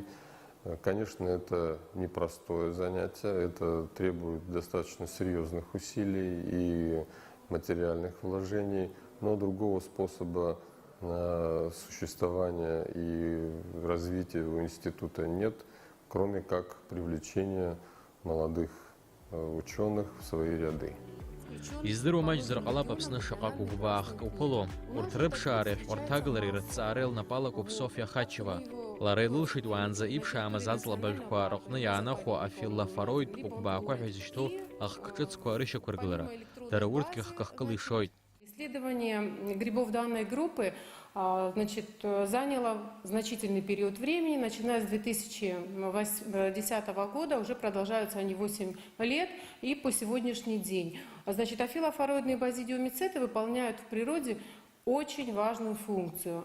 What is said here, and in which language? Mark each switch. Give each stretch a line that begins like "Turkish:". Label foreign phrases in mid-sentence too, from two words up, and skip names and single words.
Russian: Конечно, это непростое занятие, это требует достаточно серьезных усилий и материальных вложений, но другого способа существования и развития у института нет, кроме как привлечения молодых ученых в свои ряды.
Abkhazian: Издыруа маҷ-зырҟалап Аԥсны шаҟак угәбаахк уԥыло, урҭ рыԥшаареи рҭагылареи рыҭҵаареи лнапалакуп Софиа Хачева. Лара илылшеит уаанӡа иԥшаамыз аҵлабажәқәа рыҟны иаанахәо афиллофороидтә угәбаақәа ҳәа изышьҭоу ахк ҿыцқәа рышьақәыргылара. Дара урҭгьы хкахкыла ишоит.
Russian: Исследование грибов данной группы заняло значительный период времени, начиная с 2010 года, уже продолжаются они 8 лет и по сегодняшний день. Афилофороидные базидиомицеты выполняют в природе очень важную функцию.